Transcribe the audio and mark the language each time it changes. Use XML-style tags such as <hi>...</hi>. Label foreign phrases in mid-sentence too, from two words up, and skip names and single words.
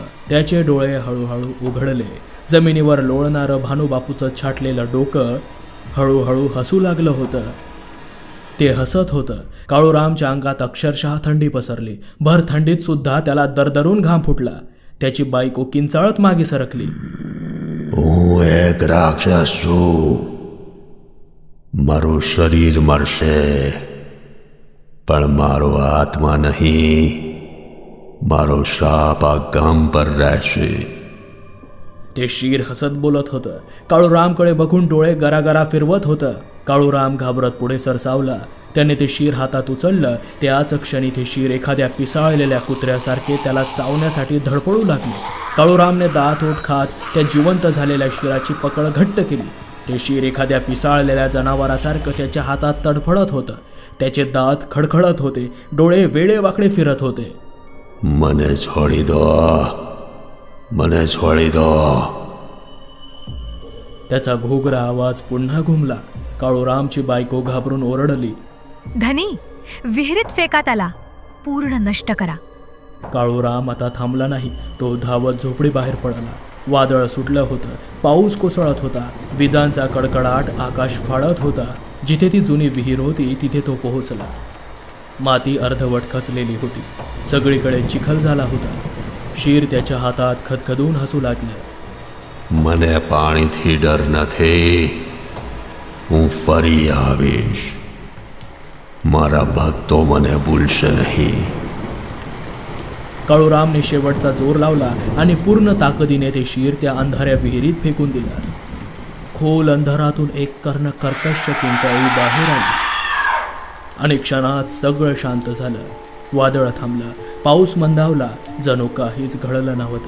<mr>त्याचे डोळे हळूहळू उघडले. जमिनीवर लोळणारं भानुबापूचं छाटलेलं डोकं हळूहळू हसू लागलं होतं. ते हसत होतं. काळूरामच्या अंगात अक्षरशः थंडी पसरली. भर थंडीत सुद्धा त्याला दरदरून घाम फुटला. त्याची बायको किंचाळत मागे सरकली.</mr> <gu>હું એક રાક્ષસ છું. મારું શરીર મરશે, પણ મારો આત્મા નહીં. મારો શાપ આ ગામ પર રહેશે.</gu> <mr>ते शीर हसत बोलत होतं. काळूरामकडे बघून डोळे गरागरा फिरवत होतं. काळूराम घाबरत पुढे सरसावला. त्याने ते शीर हातात उचललं. त्याच क्षणी ते शीर एखाद्या पिसाळलेल्या कुत्र्यासारखे त्याला चावण्यासाठी धडपडू लागले. काळूरामने दात ओठ खात त्या जिवंत झालेल्या शिराची पकड घट्ट केली. ते शीर एखाद्या पिसाळलेल्या जनावरासारखं त्याच्या हातात तडफडत होतं. त्याचे दात खडखडत होते. डोळे वेडेवाकडे फिरत होते.</mr> <gu>મને છોડી દો, મને છોડી દો.</gu> <mr>त्याचा घोगरा आवाज पुन्हा घुमला. काळूरामची बायको घाबरून ओरडली. धनी, विहिरीत फेका त्याला, पूर्ण नष्ट करा. काळूराम आता थांबला नाही. तो धावत झोपडी बाहेर पडला. वादळ सुटलं होतं. पाऊस कोसळत होता. विजांचा कडकडाट आकाश फाडत होता. जिथे ती जुनी विहीर होती तिथे तो पोहोचला. माती अर्धवट खचलेली होती. सगळीकडे चिखल झाला होता. शीर त्याच्या हातात खदखदून हसू लागलं.</mr> <gu>મને પાણીથી ડર નથી. હું ફરી આવીશ. મારા ભક્તો મને ભૂલશે નહીં.</gu> <mr>काळूरामने शेवटचा जोर लावला आणि पूर्ण ताकदीने ते शीर त्या अंधाऱ्या विहिरीत फेकून दिलं. खोल अंधारातून एक कर्ण कर्कश किंकाळी बाहेर आली आणि क्षणात सगळं शांत झालं. वादळ थांबलं. पाऊस मंदावला. जणू काहीच घडलं नव्हतं.</mr>